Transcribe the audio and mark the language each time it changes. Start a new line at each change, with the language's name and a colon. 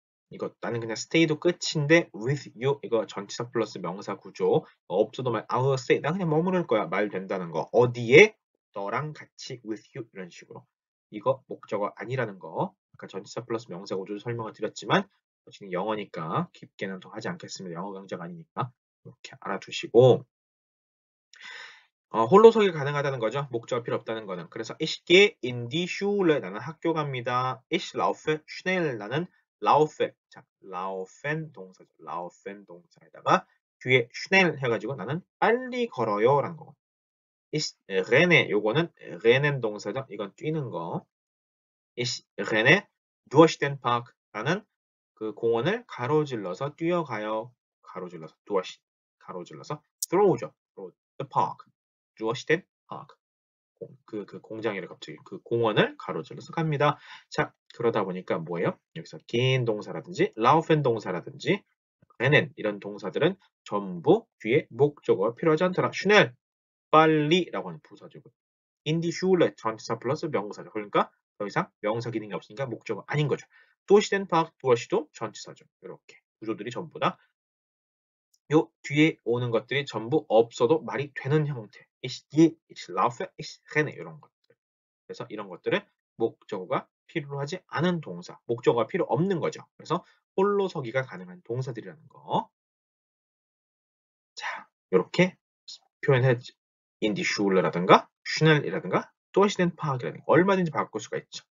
Korean: 이거 나는 그냥
English: stay
Korean: 도 끝인데
English: with you
Korean: 이거 전치사 플러스 명사 구조 없어도 말
English: I will stay
Korean: 난 그냥 머무를 거야 말 된다는 거 어디에 너랑 같이 with you 이런 식으로 이거 목적어 아니라는 거 아까 전치사 플러스 명사 구조 설명을 드렸지만 지금 영어니까 깊게는 더 하지 않겠습니다. 영어 강좌가 아니니까 이렇게 알아두시고 홀로서기 가능하다는 거죠. 목적어 필요 없다는 거는.
German: 그래서 ich gehe in die Schule
Korean: 나는 학교 갑니다.
German: ich laufe schnell
Korean: 나는
German: laufe 자 laufen 동사죠.
Korean: laufen 동사에다가 뒤에 schnell 해가지고 나는 빨리 걸어요 라는 거.
German: ich renne
Korean: 요거는
German: rennen 동사죠.
Korean: 이건 뛰는 거.
German: ich renne durch den Park
Korean: 나는 그 공원을 가로질러서 뛰어가요. 가로질러서 durch 가로질러서 throw죠.
English: through the park.
German: durch den Park.
Korean: 그 공장이래 갑자기 그 공원을 가로질러서 갑니다. 자 그러다 보니까 뭐예요? 여기서 gehen 동사라든지 laufen 동사라든지 rennen 이런 동사들은 전부 뒤에 목적어가 필요하지 않더라. schnell 빨리라고 하는 부사주고
German: in die Schule
Korean: 전치사 플러스 명사죠. 그러니까 더 이상 명사 기능이 없으니까 목적어 아닌 거죠.
German: durch den Park
Korean: durch도 전치사죠. 이렇게 구조들이 전부 다 요 뒤에 오는 것들이 전부 없어도 말이 되는 형태.
German: ich gehe, ich laufe, ich renne 이런 것들.
Korean: 그래서 이런 것들은 목적어가 필요하지 않은 동사, 목적어가 필요 없는 거죠. 그래서 홀로 서기가 가능한 동사들이라는 거. 자, 이렇게 표현해
German: in die Schule
Korean: 라든가 schnell이라든가
German: durch den Park
Korean: 이라든가 얼마든지 바꿀 수가 있죠.